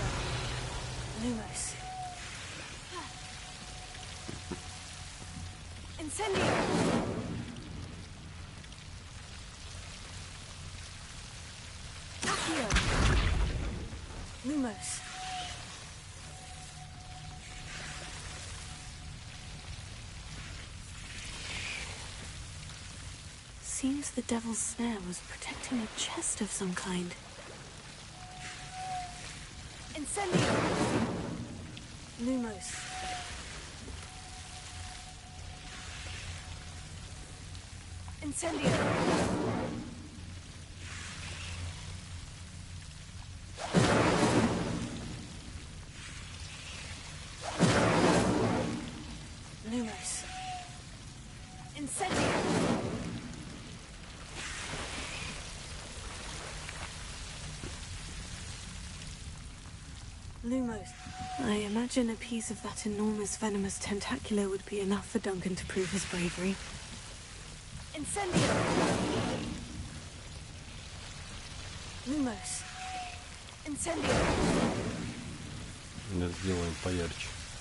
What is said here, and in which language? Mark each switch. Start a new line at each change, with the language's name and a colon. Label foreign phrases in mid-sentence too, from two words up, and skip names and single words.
English: Lumos. Incendio. Accio. Lumos. Seems the Devil's Snare was protecting a chest of some kind. Incendio. Lumos. Incendio. Lumos. Incendio. Lumos. I imagine a piece of that enormous venomous tentacular would be enough for Duncan to prove his bravery. Incendio. Lumos. Incendio.
Russian: Сделаем поярче.